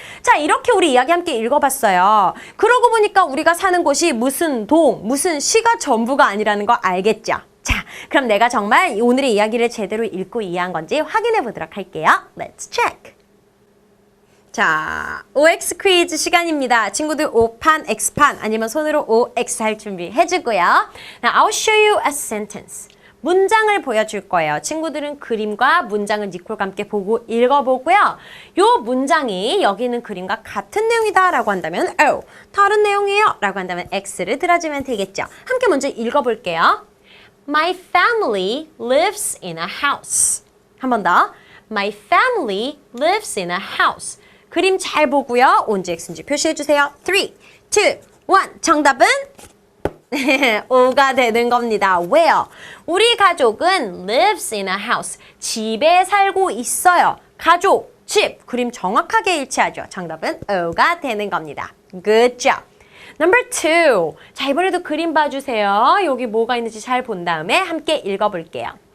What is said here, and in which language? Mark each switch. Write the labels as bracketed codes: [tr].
[ko] 자, 이렇게 우리 이야기 함께 읽어봤어요. 그러고 보니까 우리가 사는 곳이 무슨 동, 무슨 시가 전부가 아니라는 거 알겠죠? 자, 그럼 내가 정말 오늘의 이야기를 제대로 읽고 이해한 건지 확인해 보도록 할게요. [en] Let's check. [ko] 자, OX 퀴즈 시간입니다. 친구들 O판, X판 아니면 손으로 OX 할 준비 해주고요. [en] Now, I'll show you a sentence. [ko] 문장을 보여줄 거예요. 친구들은 그림과 문장을 니콜과 함께 보고 읽어보고요. 요 문장이 여기 있는 그림과 같은 내용이다 라고 한다면 O, 다른 내용이에요 라고 한다면 X를 들어주면 되겠죠. 함께 먼저 읽어볼게요. [en] My family lives in a house. [ko] 한 번 더. [en] My family lives in a house. [ko] 그림 잘 보고요. 온지 X인지 표시해주세요. 3, 2, 1. 정답은? O가 되는 겁니다. [en] Where? [ko] 우리 가족은 [en] lives in a house. [ko] 집에 살고 있어요. 가족, 집. 그림 정확하게 일치하죠. 정답은 O가 되는 겁니다. [en] Good job. Number 2. [ko] 자, 이번에도 그림 봐주세요. 여기 뭐가 있는지 잘 본 다음에 함께 읽어볼게요.